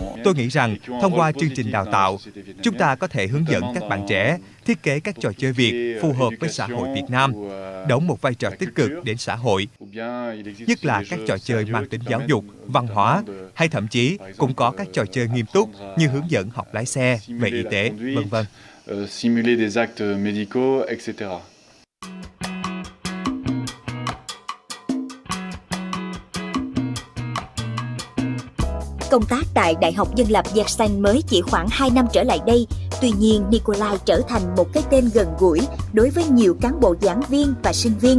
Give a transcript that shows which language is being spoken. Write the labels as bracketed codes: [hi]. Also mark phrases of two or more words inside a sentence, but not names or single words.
[vi] Tôi nghĩ rằng thông qua chương trình đào tạo, chúng ta có thể hướng dẫn các bạn trẻ thiết kế các trò chơi Việt phù hợp với xã hội Việt Nam, đóng một vai trò tích cực đến xã hội, nhất là các trò chơi mang tính giáo dục, văn hóa, hay thậm chí cũng có các trò chơi nghiêm túc như hướng dẫn học lái xe, về y tế, v.v. [fr] Simuler des actes médicaux, etc. [vi] Công tác tại Đại học Dân lập Yersin mới chỉ khoảng 2 năm trở lại đây. Tuy nhiên, Nikolai trở thành một cái tên gần gũi đối với nhiều cán bộ giảng viên và sinh viên.